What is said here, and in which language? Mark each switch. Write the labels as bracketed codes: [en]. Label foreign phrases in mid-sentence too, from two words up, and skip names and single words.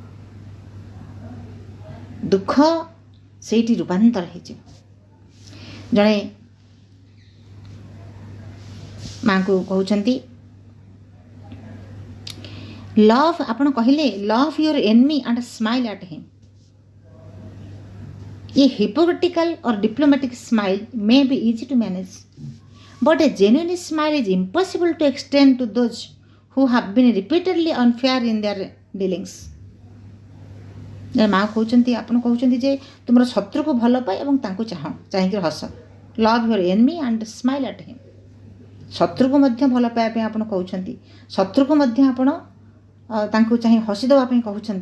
[or] ଦୁଃଖ ସେଇଠି ରୂପାନ୍ତର ହେଇଯିବ। ଜଣେ ମାଙ୍କୁ କହୁଛନ୍ତି, ଲଭ୍, ଆପଣ କହିଲେ [en] love your enemy and smile at him. A hypocritical or diplomatic smile may be easy to manage, but a genuine smile is impossible to extend to those who have been repeatedly unfair in their dealings. [or] ମା କହୁଛନ୍ତି, ଆପଣ କହୁଛନ୍ତି ଯେ ତୁମର ଶତ୍ରୁକୁ ଭଲ ପାଏ ଏବଂ ତାଙ୍କୁ ଚାହିଁକି ହସ। [en] love your enemy and smile at him. [or] ଶତ୍ରୁକୁ ମଧ୍ୟ ଭଲ ପାଇବା ପାଇଁ ଆପଣ କହୁଛନ୍ତି, ଶତ୍ରୁକୁ ମଧ୍ୟ ଆପଣ ତାଙ୍କୁ ଚାହିଁ ହସି ଦେବା ପାଇଁ କହୁଛନ୍ତି।